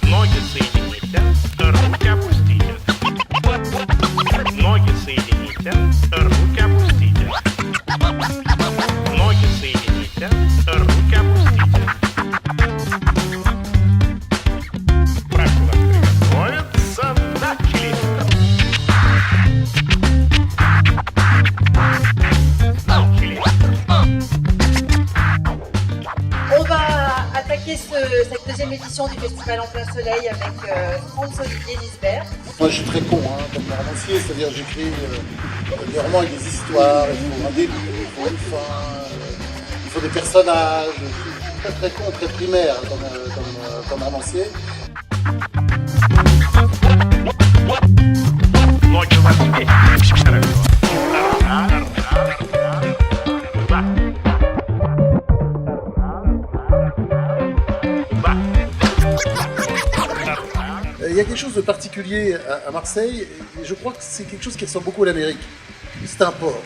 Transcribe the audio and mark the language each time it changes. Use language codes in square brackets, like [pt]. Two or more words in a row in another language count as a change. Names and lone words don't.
[ru] Ноги соедините, руки опустите. Ноги соедините, руки опустите. Ноги соедините, руки опустите. Прошу вас приготовиться, начали. [fr] On va attaquer cette deuxième édition du Festival en plein soleil avec Franz-Olivier Lisbert. Moi je suis très con comme romancier, c'est-à-dire j'écris des romans avec des histoires, il faut un début, il faut une fin, il faut des personnages. Je suis très con, très primaire comme romancier. [ru] Ноги у вас вместе. [fr] Il y a quelque chose de particulier à Marseille, et je crois que c'est quelque chose qui ressemble beaucoup à l'Amérique. C'est un port.